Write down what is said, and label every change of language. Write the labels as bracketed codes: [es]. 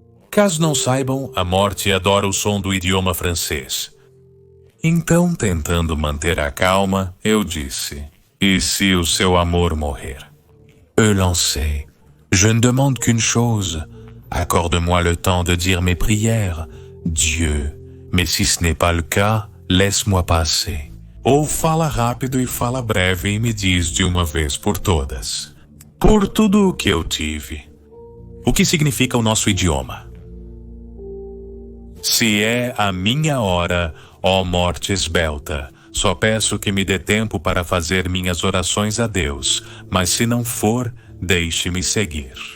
[pt] Caso não saibam, a morte adora o som do idioma francês. Então, tentando manter a calma, eu disse: "E se o seu amor morrer?" "Eu não sei. [fr] Je ne demande qu'une chose. Accorde-moi le temps de dire mes prières, Dieu, mais si ce n'est pas le cas, laisse-moi passer. [pt] Ou fala rápido e fala breve e me diz de uma vez por todas. Por tudo o que eu tive. O que significa o nosso idioma? Se é a minha hora, ó morte esbelta, só peço que me dê tempo para fazer minhas orações a Deus, mas se não for, deixe-me seguir.